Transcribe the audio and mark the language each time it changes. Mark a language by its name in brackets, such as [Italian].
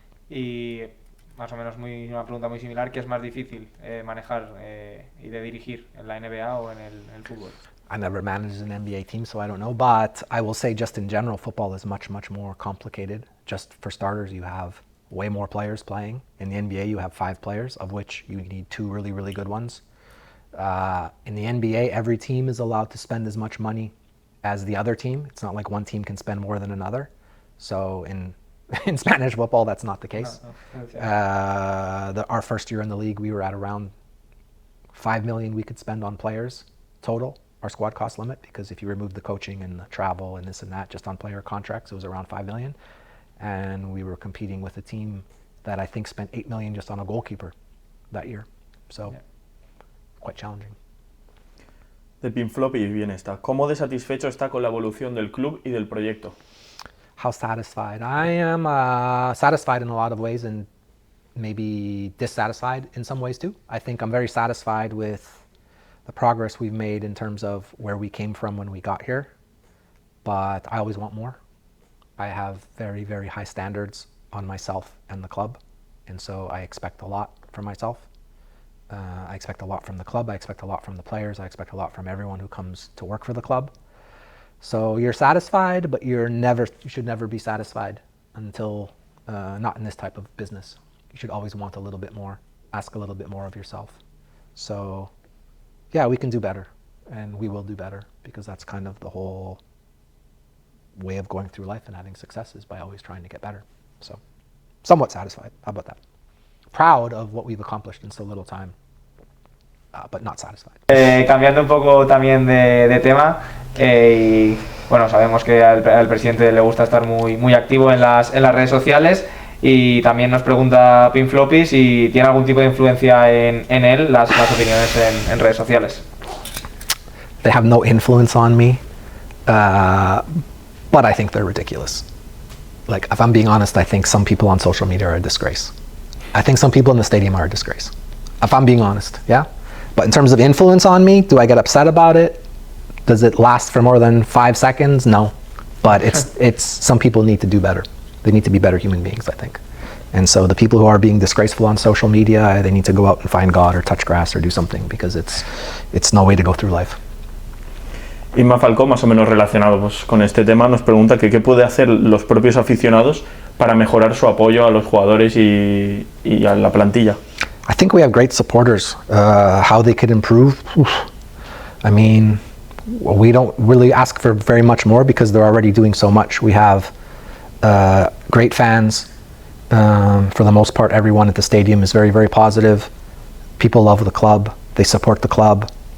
[Spanish] Y más o menos una pregunta muy similar, ¿qué es más difícil manejar y de dirigir en la NBA o en el fútbol? [English] I never managed an NBA team, so I don't know, but I will say just in general, football is much, much more complicated. Just for starters, you have way more players playing. In the NBA, you have 5 players, of which you need 2 really, really good ones. In the NBA, every team is allowed to spend as much money as the other team. It's not like one team can spend more than another. So in Spanish football, that's not the case. Our first year in the league, we were at around $5 million we could spend on players total, our squad cost limit, because if you remove the coaching and the travel and this and that, just on player contracts, it was around $5 million. And we were competing with a team that I think spent $8 million just on a goalkeeper that year. So, quite challenging. [Spanish] De Pinfloppy viene esta. ¿Cómo de satisfecho está con la evolución del club y del proyecto? [English] How satisfied? I am satisfied in a lot of ways and maybe dissatisfied in some ways too. I think I'm very satisfied with the progress we've made in terms of where we came from when we got here, but I always want more. I have very, very high standards on myself and the club, and so I expect a lot from myself. I expect a lot from the club, I expect a lot from the players, I expect a lot from everyone who comes to work for the club. So you're satisfied, but you should never be satisfied until, not in this type of business. You should always want a little bit more, ask a little bit more of yourself. So yeah, we can do better, and we will do better, because that's kind of the whole way of going through life and having success is by always trying to get better. So somewhat satisfied, how about that? Proud of what we've accomplished in so little time. But not satisfied. [Spanish] Cambiando un poco también de tema, y bueno, sabemos que al presidente le gusta estar muy activo en las redes sociales, y también nos pregunta Pinfloppy si tiene algún tipo de influencia en él las opiniones en redes sociales. [English] They have no influence on me, but I think they're ridiculous. Like, if I'm being honest, I think some people on social media are a disgrace. I think some people in the stadium are a disgrace. If I'm being honest, yeah? But in terms of influence on me, do I get upset about it? Does it last for more than 5 seconds? No. But it's some people need to do better. They need to be better human beings, I think. And so the people who are being disgraceful on social media, they need to go out and find God or touch grass or do something, because it's no way to go through life. [Spanish] Inma Falcó, más o menos relacionado con este tema, nos pregunta que qué puede hacer los propios aficionados para mejorar su apoyo a los jugadores y a la plantilla. [English] I think we have great supporters. How they could improve? I mean, we don't really ask for very much more because they're already doing so much. We have great fans. For the most part, everyone at the stadium is very, very positive. People love the club. They support the club.